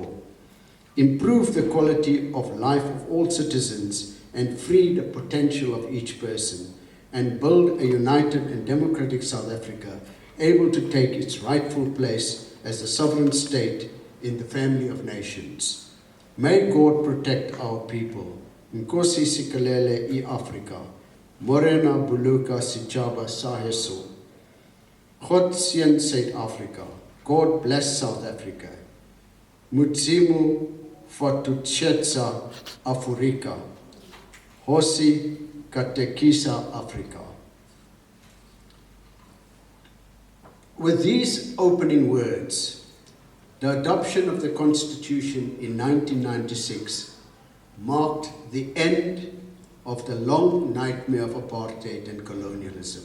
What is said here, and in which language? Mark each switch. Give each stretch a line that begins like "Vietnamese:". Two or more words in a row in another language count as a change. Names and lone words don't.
English: Improve the quality of life of all citizens and free the potential of each person, and build a united and democratic South Africa able to take its rightful place as a sovereign state in the family of nations. May God protect our people.
Xhosa: Nkosi sikalele I Afrika.
Southern Sotho: Morena buluka sichaba saheso.
Afrikaans: God seën Suid-Afrika.
English: God bless South Africa.
Venda: Mutsimu fatuchetsa Afrika.
Tsonga: Hosi katekisa Afrika.
English: With these opening words, the adoption of the Constitution in 1996 marked the end of the long nightmare of apartheid and colonialism.